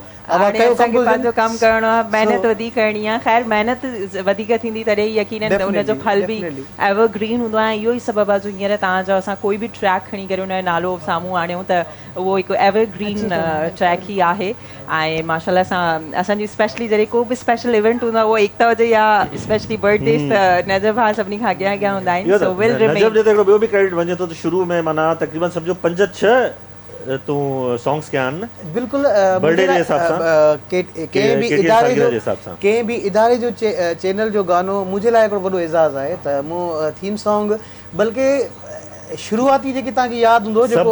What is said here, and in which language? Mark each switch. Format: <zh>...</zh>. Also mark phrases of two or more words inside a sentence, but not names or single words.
<sd>हाणे असांखे पंहिंजो कमु करिणो आहे महिनत वधीक करणी आहे ख़ैर महिनत वधीक थींदी तॾहिं यकीनन उनजो फल बि एवरग्रीन हूंदो आहे इहो ई सबबु आहे जो हींअर तव्हांजो असां कोई बि ट्रैक खणी करे उनजो नालो साम्हूं आणियूं त उहो हिकु</sd> <en>evergreen track</en> <sd>ई आहे ऐं माशाल्लाह सां असांजी स्पेशली जॾहिं को बि</sd> <en>special event</en> <sd>हूंदो आहे उहो एकता हुजे या</sd> <en>specially birthdays</en> <sd>त नजब भाउ सभिनी खां अॻियां अॻियां हूंदा आहिनि</sd> <en>so will remain</en> <sd>नजब जो त ॿियो बि क्रेडिट वञे थो त शुरू में माना तक़रीबन सम्झो 5-6 तूं सॉन्ग्स कया आहिनि बिल्कुलु बर्थडे जे हिसाब सां कंहिं बि इदारे जो चैनल जो गानो मुंहिंजे लाइ हिकिड़ो वॾो एज़ाज़ आहे त मूं</sd> <en>theme song</en> <sd>बल्कि शुरूआती जेकी तव्हांखे यादि हूंदो जेको</sd>